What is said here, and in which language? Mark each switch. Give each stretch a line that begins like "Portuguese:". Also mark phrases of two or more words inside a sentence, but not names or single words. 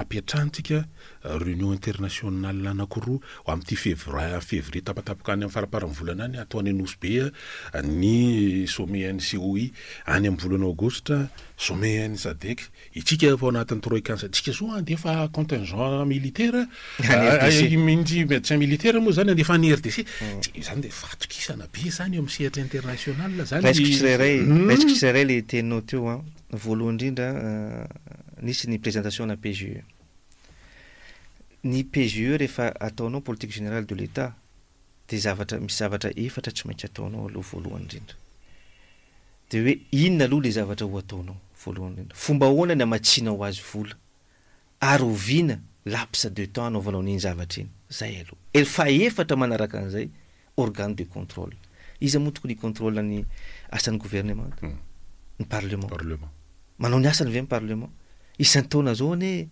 Malagasy: apiatrantsika
French: réunion internationale
Malagasy: anankiroa amin'ity février tapatapaka any amin'ny faraparan'ny volana any ataony Anosy be ny sommet NCOI any amin'ny volana aogostra sommet NSADC itsika efa anatin'ny troïka tsika zao andefa
French: contingent militaire
Malagasy: mintsy
French: médecin militaire
Malagasy: moa zany andefa ny RDC zany de fatokisana be zany eo amin'ny sehatra international zany raisiko tsirairay le teninao teo voalohany indrindra nisy ny présentation na PGE ny PGE rehefa ataonao
French: politique générale de l'État
Malagasy: de misy zavatra efatra tsy maintsy ataonao aloha voalohany indrindra de hoe inona aloha le zavatra ho ataonao voalohany indrindra fomba ahoana ny amatsiana ho azy vola ary oviana lapsa de temps anaovanao n'iny zavatra iny zay aloha fa efatra manaraka an'izay
French: organe de contrôle
Malagasy: izy moa tokony contrôle ny asan'ny gouvernement ny parlement manao ny asany ve ny parlement isan'ny taona zao ane